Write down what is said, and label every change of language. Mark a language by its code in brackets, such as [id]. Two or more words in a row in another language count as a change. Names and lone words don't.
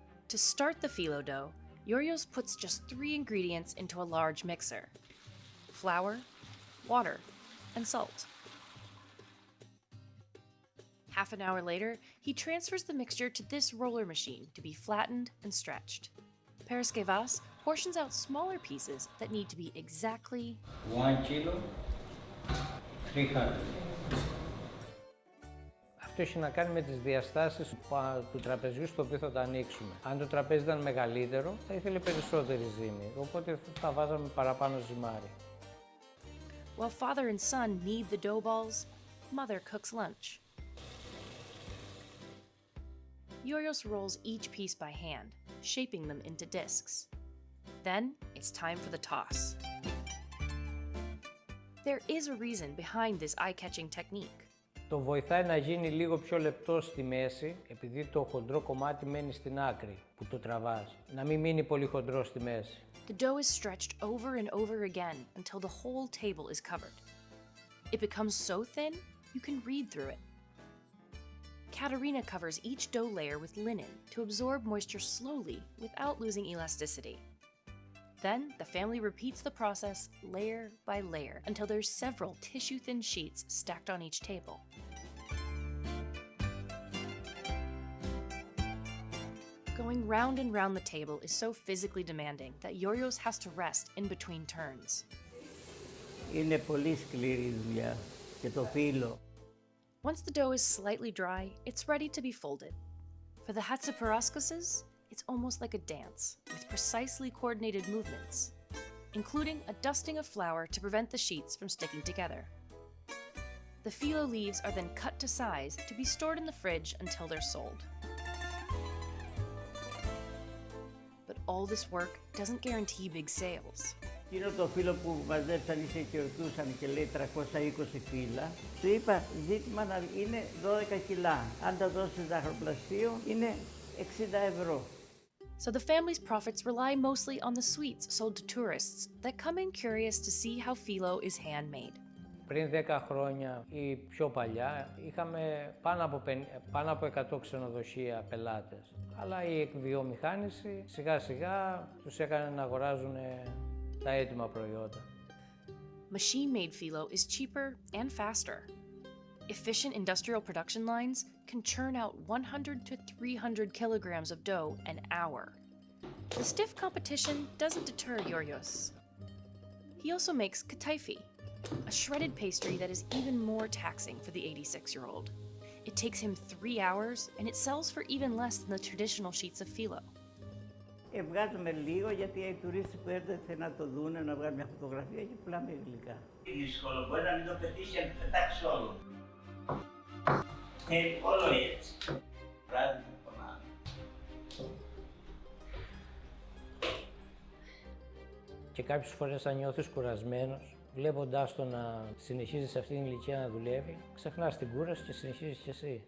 [en] To start the phyllo dough, Yorgos puts just 3 ingredients into a large mixer: flour, water, and salt. Half an hour later, he transfers the mixture to this roller machine to be flattened and stretched. Paraskevas portions out smaller pieces that need to be exactly 1 kilo, 300. [el] Αυτό έχει να κάνει με τις διαστάσεις του τραπεζιού στο οποίο θα το ανοίξουμε. Αν το τραπέζι ήταν μεγαλύτερο, θα ήθελε περισσότερη ζύμη, οπότε θα βάζαμε παραπάνω ζυμάρι. [en] While father and son knead the dough balls, mother cooks lunch. Yorgos rolls each piece by hand, shaping them into discs. Then it's time for the toss. There is a reason behind this eye-catching technique. [el] Το βοηθάει να γίνει λίγο πιο λεπτό στη μέση, επειδή το χοντρό κομμάτι μένει στην άκρη που το τραβάς. Να μην μείνει πολύ χοντρό στη μέση. [en] The dough is stretched over and over again until the whole table is covered. It becomes so thin, you can read through it. Katerina covers each dough layer with linen to absorb moisture slowly without losing elasticity. Then, the family repeats the process layer by layer until there's several tissue-thin sheets stacked on each table. Going round and round the table is so physically demanding that Yorgos has to rest in between turns. [el] Είναι πολύ σκληρή η δουλειά και το φύλλο. [en] Once the dough is slightly dry, it's ready to be folded. For the hatsaparaskoses, it's almost like a dance, with precisely coordinated movements, including a dusting of flour to prevent the sheets from sticking together. The phyllo leaves are then cut to size to be stored in the fridge until they're sold. But all this work doesn't guarantee big sales. [el] Εκείνο το φύλλο που μαζέψαν και ρωτούσαν και λέει 320 φύλλα, του είπα ζήτημα να είναι 12 κιλά. Αν τα δώσεις ζαχαροπλαστείο είναι 60 ευρώ. [en] So the family's profits rely mostly on the sweets sold to tourists that come in curious to see how phyllo is handmade. [el] Πριν 10 χρόνια ή πιο παλιά είχαμε πάνω από 100 ξενοδοχεία πελάτες. Αλλά η εκβιομηχάνηση σιγά σιγά τους έκανε να αγοράζουν τα έτοιμα προϊόντα. [en] Machine-made phyllo is cheaper and faster. Efficient industrial production lines can churn out 100 to 300 kilograms of dough an hour. The stiff competition doesn't deter Yorgos. He also makes kataifi, a shredded pastry that is even more taxing for the 86-year-old. It takes him 3 hours, and it sells for even less than the traditional sheets of phyllo. [el] Βγάζουμε λίγο γιατί οι τουρίστες που έρχονται να το δούνε, να βγάλουν μια φωτογραφία και πουλάμε γλυκά. Δύσκολο, μπορεί να μην το πετύχει, να το πετάξει όλο. Όλο έτσι. Βράδυ που πονάμε. Και κάποιες φορές αν νιώθεις κουρασμένος, βλέποντάς το να συνεχίζει σε αυτήν την ηλικία να δουλεύει, ξεχνάς την κούραση και συνεχίζεις κι εσύ.